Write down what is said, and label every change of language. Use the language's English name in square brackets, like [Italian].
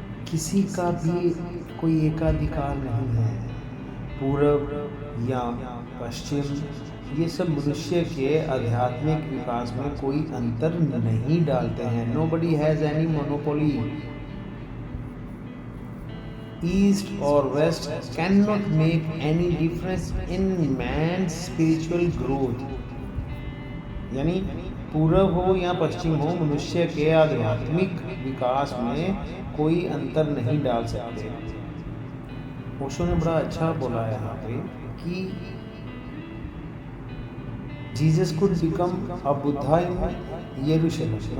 [Hindi] किसी का भी कोई एकाधिकार नहीं है। पूरब या पश्चिम, ये सब मनुष्य के आध्यात्मिक विकास में कोई अंतर नहीं डालते हैं। [English] Nobody has any monopoly. East or West cannot make any difference in man's spiritual growth। [Hindi] यानी पूरब हो या पश्चिम हो, मनुष्य के आध्यात्मिक विकास में कोई अंतर नहीं डाल सकते। ओशो ने बड़ा अच्छा बोला है यहाँ पे कि [English] Jesus could become a Buddha in यरूशलेम।